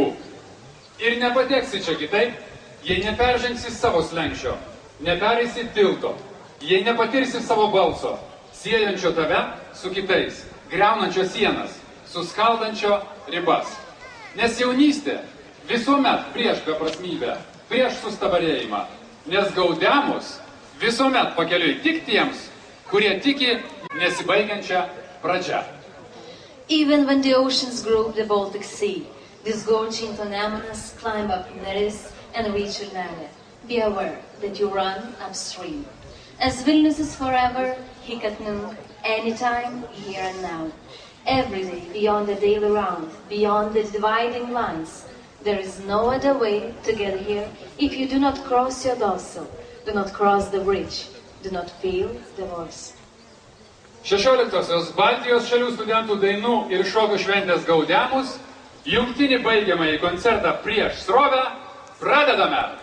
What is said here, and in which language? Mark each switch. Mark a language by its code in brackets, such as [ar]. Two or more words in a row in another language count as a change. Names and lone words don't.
[lt] Ir nepateksi čia kitaip, jei neperžengsi savo slenksčio, nepereisi tilto, jei nepatirsi savo balso, siejančio tave su kitais, griaunančio sienas, suskaldančio ribas. Nes jaunystė visuomet prieš beprasmybę, prieš sustabarėjimą, nes Gaudeamus visuomet pakeliui tik tiems, kurie tiki nesibaigiančią pradžią. [en] Even when the oceans grope the Baltic Sea, disgorge into Nemunas, climb up Neris and reach Vilnelė, be aware that you run upstream. As Vilnius is forever, [la] hic et nunc, [en] anytime, here and now. Every day, beyond the daily round, beyond the dividing lines, there is no other way to get here if you do not cross your dorsal, do not cross the bridge, do not feel the voice. [lt] 16-osios Baltijos šalių studentų dainų ir šokių šventės Gaudeamus, jungtinį baigiamąjį koncertą prieš srovę, pradedame!